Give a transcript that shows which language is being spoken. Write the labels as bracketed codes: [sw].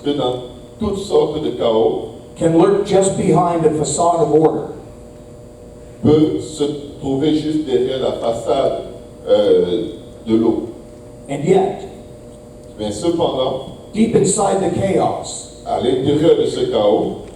[fr] que dans toutes sortes de chaos [en] can lurk just behind a facade of order. [fr] peut se trouver juste derrière la façade de l'eau. [en] And yet, [fr] Mais cependant, [en] deep inside the chaos [fr] à l'intérieur de ce chaos,